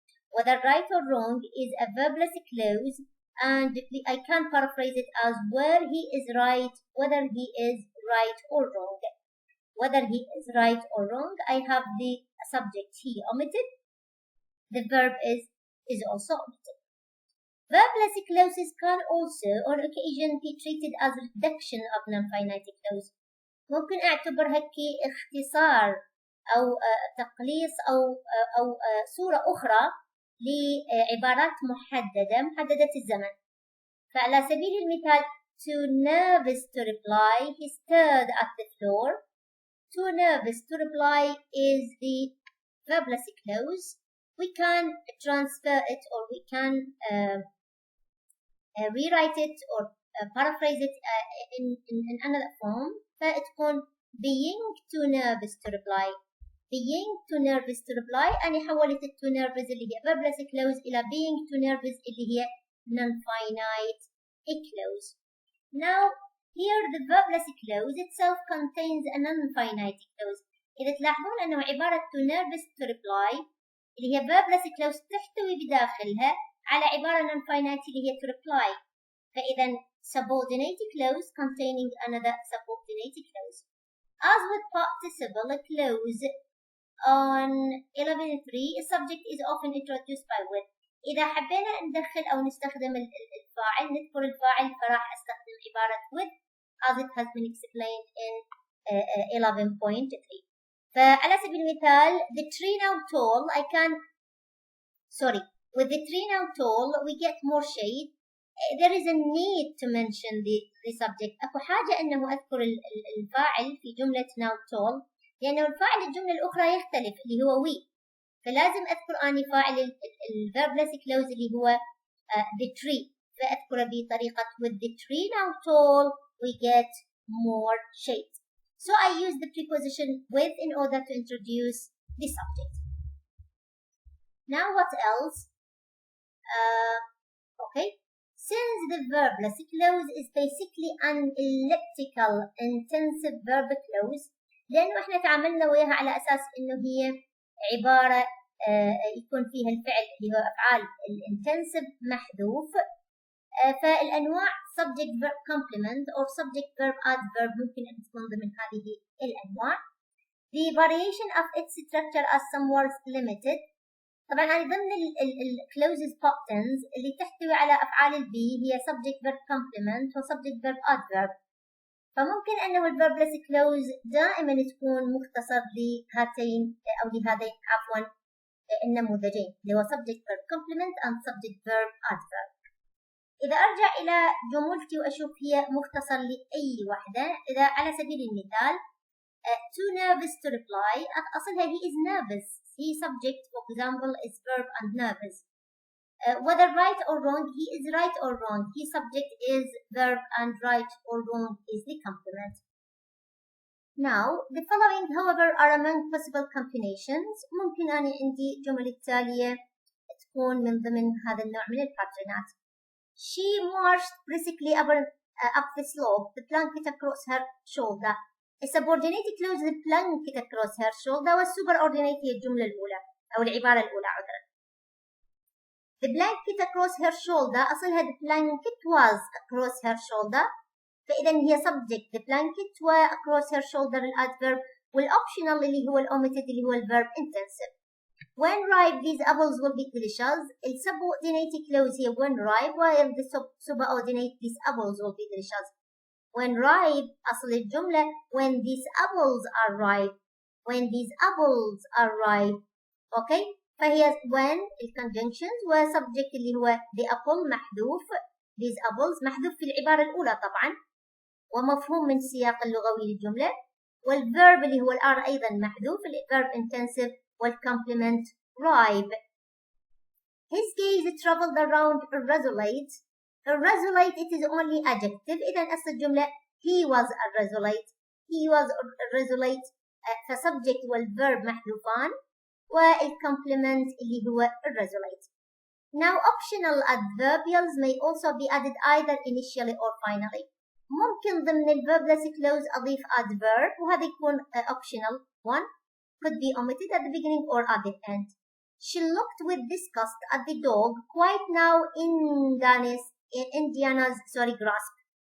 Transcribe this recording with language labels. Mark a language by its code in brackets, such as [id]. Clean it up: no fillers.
[en] Whether right or wrong is a verbless clause, and I can paraphrase it as where he is right, whether he is right or wrong. Whether he is right or wrong, I have the subject he omitted. The verb is also omitted. Verbless clauses can also on occasion be treated as reduction of non-finite clause. [ar] ممكن اعتبرها كاختصار أو تقليص أو صورة أخرى لعبارات محددة الزمن. فعلى سبيل المثال, [en] too nervous to reply, he stared at the floor. Too nervous to reply is the verbless clause. We can transfer it, or we can rewrite it or paraphrase it in another form. [ar] فتكون [en] being too nervous to reply. Being too nervous to reply, [ar] أنا حولت [en] too nervous اللي هي verbless clause إلى being too nervous اللي هي non-finite clause. Now, here the verbless clause itself contains a non-finite clause. [ar] إذا تلاحظون أنه عبارة [en] too nervous to reply [ar] اللي هي verbless clause تحتوي بداخلها على عبارة non-finite اللي هي to reply. فإذا [en] subordinate clause containing another subordinate clause. As with participle clause on 11.3, the subject is often introduced by with. [ar] إذا حبينا ندخل أو نستخدم الفاعل, نذكر الفاعل, فراح أستخدم عبارة [en] with as it has been explained in 11.3. [ar] فعلى سبيل المثال, [en] the tree now tall, with the tree now tall, we get more shade. There is a need to mention the subject. [ar] أكو حاجة أنه أذكر الفاعل في جملة now tall, لأنه الفاعل الجملة الأخرى يختلف اللي هو we. فلازم أذكر أني فاعل verbless clause اللي هو the tree. فأذكر بطريقة [en] with the tree now tall, we get more shade. So I use the preposition with in order to introduce the subject. Now what else? Okay. Since the verbless clause is basically an elliptical intensive verb clause, [ar] لأنه احنا تعاملنا وياها على أساس إنه هي عبارة يكون فيها الفعل اللي هو أفعال الانتنسيف محذوف, فالأنواع [en] subject verb complement or subject verb adverb [ar] ممكن أن تكون ضمن هذه الأنواع. [en] The variation of its structure as somewhat limited. [ar] طبعا أنا ضمن clauses patterns اللي تحتوي على أفعال البي هي subject verb complement و subject verb adverb. فممكن أنه الverbless clause دائما تكون مختصر لهاتين أو لهذين النموذجين اللي هو subject verb complement and subject verb adverb. إذا أرجع إلى جملتي وأشوف هي مختصر لأي واحدة, إذا على سبيل المثال [en] too nervous to reply, [ar] أصلها [en] he is nervous. He subject, for example, is verb and nervous. Whether right or wrong, he is right or wrong. He subject is verb and right or wrong is the complement. Now, the following, however, are among possible combinations. [ar] ممكن أنا عندي جمل التالية تكون من ضمن هذا النوع من الباترنات. [en] She marched briskly up the slope, the blanket across her shoulder. subordinated clause blanket across her shoulder [ar] والsuperordinate هي الجملة الأولى أو العبارة الأولى عذرا. [en] The blanket across her shoulder [ar] أصلها [en] the blanket was across her shoulder [ar] فإذا هي [en] subject the blanket و across her shoulder الadverb والoptional اللي هو omitted اللي هو الverb intensive. When ripe these apples will be delicious. الsubordinate clause [ar] هي [en] when ripe while the superordinate these apples will be delicious. When ripe [ar] أصل الجملة [en] when these apples are ripe. When these apples are ripe. Okay. [ar] فهي when الconjunctions وsubject اللي هو the apple محذوف. [en] These apples [ar] محذوف في العبارة الأولى طبعا ومفهوم من السياق اللغوي للجملة. والverb اللي هو الR أيضا محذوف الverb intensive والcomplement ripe. [en] His gaze traveled around irresolute. Irresolute it is only adjective. [ar] إذا أصل الجملة [en] he was irresolute. He was irresolute. [ar] فsubject والverb محذوفان والcomplement اللي هو irresolute. [en] Now optional adverbials may also be added either initially or finally. [ar] ممكن ضمن [en] الverbless clause [ar] أضيف [en] adverb [ar] وهذا يكون [en] optional one could be omitted at the beginning or at the end. She looked with disgust at the dog quite now in Indiana's grasp.